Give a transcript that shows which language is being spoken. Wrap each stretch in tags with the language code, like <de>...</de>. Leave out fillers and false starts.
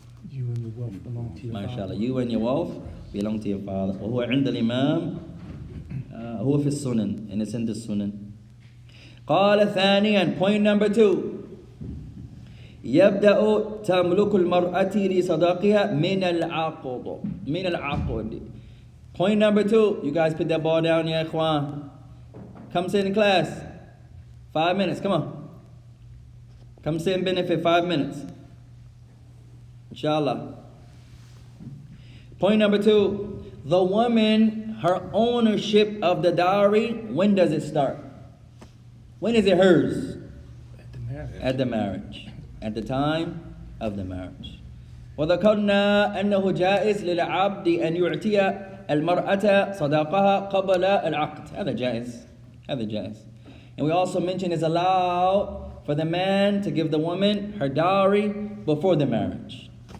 <en>You and your wealth belong to your father. MashaAllah. You and your wealth belong to your father.</en> <ar>وهو عند الإمام هو في السنن,</ar> <en>and it's in the sunan.</en> <ar>قال ثانيا,</ar> <en>point number 2.</en> <ar>يبدأ تملك المرأة لصداقها من العقد.</ar> <en>Point number 2. You guys put that ball down, ya ikhwan. Come sit in class. 5 minutes, come on. Come sit and benefit 5 minutes. Inshallah. Point number 2. The woman, her ownership of the dowry, when does it start? When is it hers? At the marriage. At the marriage. At the time of the marriage.</en> <ar>وذكرنا أنه جائز للعبد أن يعطي المرأة صداقها قبل العقد. هذا جائز.</ar> <en>And we also mentioned it's allowed for the man to give the woman her dowry before the marriage.</en>